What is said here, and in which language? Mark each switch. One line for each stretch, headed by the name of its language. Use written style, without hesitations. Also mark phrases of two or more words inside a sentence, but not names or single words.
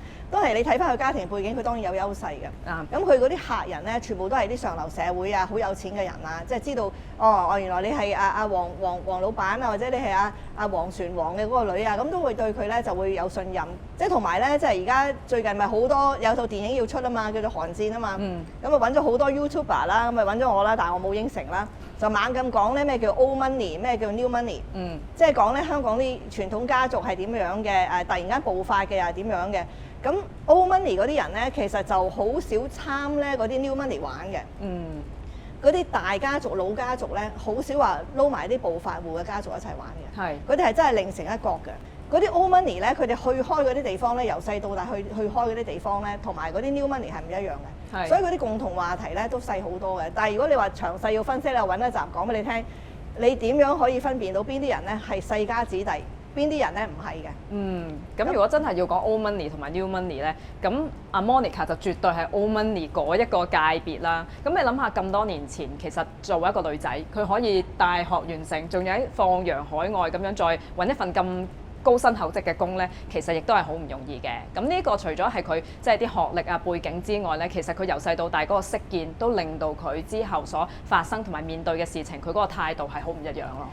Cantonese: 都係你睇翻佢家庭背景，佢當然有優勢嘅。咁佢嗰啲客人咧，全部都係啲上流社會啊，好有錢嘅人啊，即係知道原來你係阿黃老闆啊，或者你係阿黃船王嘅嗰個女啊，咁都會對佢咧就會有信任。即係同埋咧，即係而家最近咪好多有套電影要出啊嘛，叫做《寒戰》啊嘛。咁啊揾咗好多 YouTuber 啦，咁咪揾咗我啦，但係我冇應承啦，就猛咁講咧咩叫
English: old money，
Cantonese: 咩叫
English: new money。
Cantonese: 即係講咧香港啲傳統家族係點樣嘅，突然間暴發嘅又係點樣嘅。咁
English: old money
Cantonese: 嗰啲人咧，其實就好少參咧嗰啲
English: new money
Cantonese: 玩嘅。嗰啲大家族、老家族咧，好少話撈埋啲暴發戶嘅家族一齊玩嘅。嗰啲係真係另成一國嘅。嗰啲
English: old money
Cantonese: 咧，佢哋去開嗰啲地方咧，由細到大去開嗰啲地方咧，同埋嗰啲
English: new money
Cantonese: 係唔一樣嘅。所以嗰啲共同話題咧都細好多嘅。但係如果你話詳細要分析咧，揾一集講俾你聽，你點樣可以分辨到邊啲人咧係世家子弟？邊啲人咧唔係嘅？咁如果真係要講
English: old money
Cantonese: 同埋
English: new money
Cantonese: 咧，咁阿 Monica 就絕對係
English: old money
Cantonese: 嗰一個界別啦。咁你諗下咁多年前，其實作為一個女仔，佢可以大學完成，仲有放洋海外咁樣再揾一份咁高薪厚職嘅工咧，其實亦都係好唔容易嘅。咁呢個除咗係佢即係啲學歷啊背景之外咧，其實佢由細到大嗰個識見都令到佢之後所發生同埋面對嘅事情，佢嗰個態度係好唔一樣咯。